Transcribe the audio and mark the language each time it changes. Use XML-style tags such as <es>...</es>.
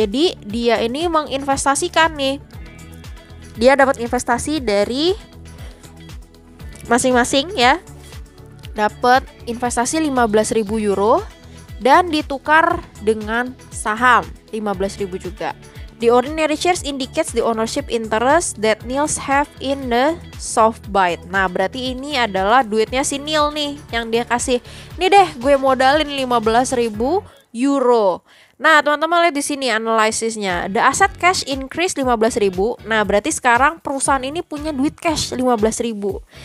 <id>Jadi dia ini menginvestasikan nih. Dia dapat investasi dari masing-masing ya. Dapat investasi 15.000 euro dan ditukar dengan saham 15.000 juga.</id> <en>The ordinary shares indicates the ownership interest that Niels have in the SoftBank.</en> <id>Nah, berarti ini adalah duitnya si Neil nih yang dia kasih. Nih deh, gue modalin 15.000 euro. Nah, teman-teman lihat di sini analisisnya.</id> <en>The asset cash increase 15.000.</en> <id>Nah, berarti sekarang perusahaan ini punya duit cash 15.000.</id>